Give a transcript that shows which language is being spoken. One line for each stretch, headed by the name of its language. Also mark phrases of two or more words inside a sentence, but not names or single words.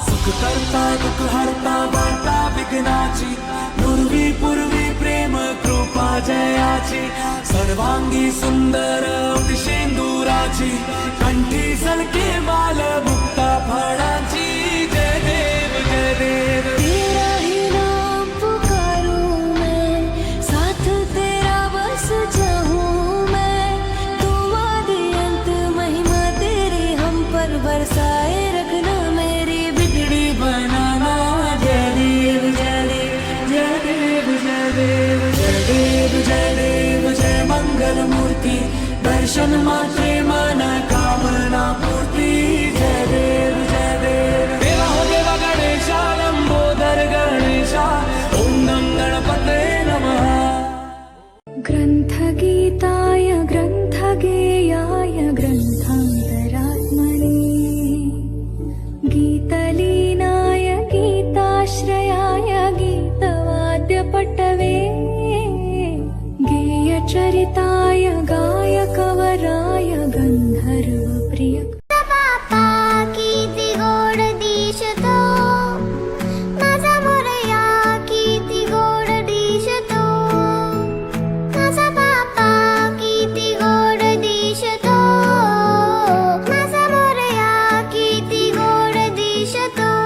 Marathi: करता दुःख हरता वार्ता विघ्नाची पूर्वी पूर्वी प्रेम कृपा जयाची सर्वांगी सुंदर शेंदुराची कंठी सलके माल मुक्ता फळाची जय देव जय देव
Hindi: तेरा ही नाम पुकारूं मैं साथ तेरा बस जाऊं मैं तुम आदि अंत महिमा तेरी हम पर बरसाए रखना मेरी बिगड़ी बनाना जय देव जय देव जय देव जय देव
Marathi: जय देव जय देव जय मंगल मूर्ती दर्शन मात्रे मन कामना पूर्ती जय देव जय देव
Hindi: देवा हो देवा गणेशा लंबोदर गणेशा
Sanskrit: ओम नम गणपते नमः ग्रंथगीताय ग्रंथगेयाय ग्रंथान्तरात्मने गीतलीनाय गीताश्रयाय गीतवाद्यपटवे गेयचरिताय गायकवराय गंधर्वप्रिय
Marathi: बापा किती गोड दिसतो माझा मोरया किती गोड दिसतो माझा बापा किती गोड दिसतो माझा मोरया किती गोड दिसतो